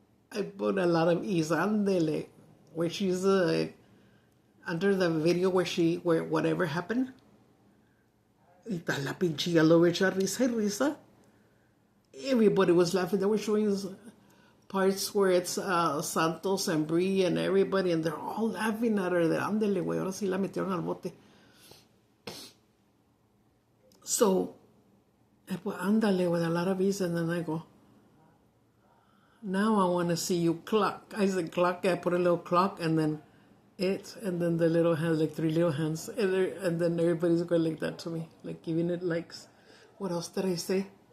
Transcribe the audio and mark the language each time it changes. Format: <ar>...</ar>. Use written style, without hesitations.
<en>I put a lot of E's, andele. Where she's under the video where whatever happened.</en> <es>Y está la pinche yellow risa y risa.</es> <en>Everybody was laughing. They were showing parts where it's Santos and Brie and everybody, and they're all laughing at her.</en> <es>Ándele, güey, ahora sí la metieron al bote.</es> <en>So, I put ándale with a lot of E's, and then I go, now I want to see you clock. I said clock, I put a little clock, and then and then the little hands, like 3 little hands, and then everybody's going like that to me, like giving it likes. What else did I say?</en>